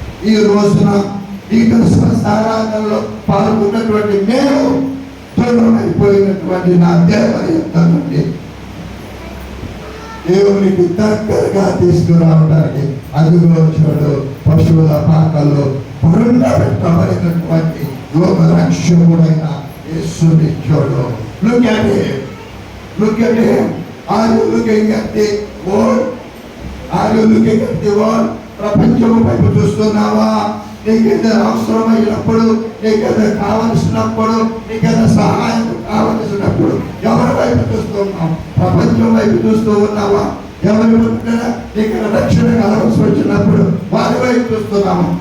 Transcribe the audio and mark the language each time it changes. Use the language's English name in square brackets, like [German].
[Telugu] ఈ రోజున ఈ క్రిస్మస్ ఆరాధనలో పాల్గొన్నటువంటి నేను దూరమైపోయినటువంటి నా దేవుని యొక్క నుండి దేవునికి దగ్గరగా తీసుకురావడానికి అదుగో చూడు పశువుల పాకల్లో పెట్టబడినటువంటి లోక రక్షకుడైన యేసుని చూడు. [English] Look at him. Look at him. Are you looking at the world? Are you looking at the world? [Telugu] ప్రపంచం వైపు చూస్తున్నావా? నీకేదైనా అవసరమైనప్పుడు, నీకేదైనా కావలసినప్పుడు, నీకేదైనా సహాయం కావలసినప్పుడు ఎవరి వైపు చూస్తున్నావు? ప్రపంచం వైపు చూస్తూ ఉన్నావా? ఎవరి నీకు రక్షణ కావాల్సి వచ్చినప్పుడు వారి వైపు చూస్తున్నాము?